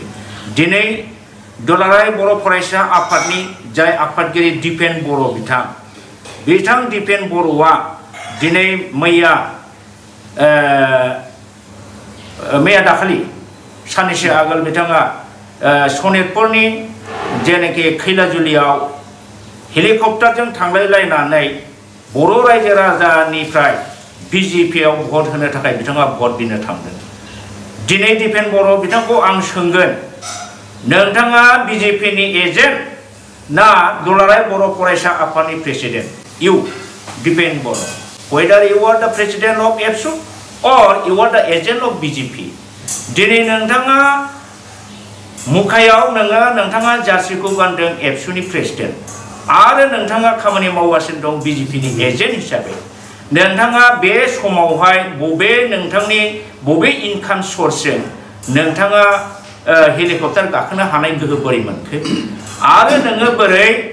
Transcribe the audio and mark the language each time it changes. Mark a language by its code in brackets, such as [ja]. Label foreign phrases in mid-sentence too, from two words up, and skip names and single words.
[brx] दिनै दुलाराय बर' फरायसा आफादनि जाय आफादगिरि दिपेन बर' बिथां दिपेन बर'आ दिनै मैया दाखालि साननैसो आगोल बिथाङा सनितपुरनि जेनाखि खैलाजुलियाव हेलिकप्टारजों थांलायलायनानै बर' रायजो राजानिफ्राय बिजेपिआव भट होनो थाखाय बिथाङा भट बिनो थांदों। दिनै दिपेन बर' बिथांखौ आं सोंगोन नोंथाङा बिजेपिनि एजेन्ट ना दुलाराय बर' फरायसा आफादनि प्रेसिडेन्ट? [en] इउ [brx] दिपेन बर' [en] whether you are the president of ABSU or you are the agent of BJP। [brx] दिनै नोंथाङा मुखायाव नोङो नोंथाङा जार्सिखौ गानदों एबसुनि प्रेसिडेन्ट आरो नोंथाङा खामानि मावगासिनो दं बिजेपिनि एजेन्ट हिसाबै नोंथाङा बे समावहाय नोंथांनि बबे इनकाम सर्सजों नोंथाङा हेलिकप्टार गाखोनो हानाय गोहो बोरै मोनखो आरो नोङो बोरै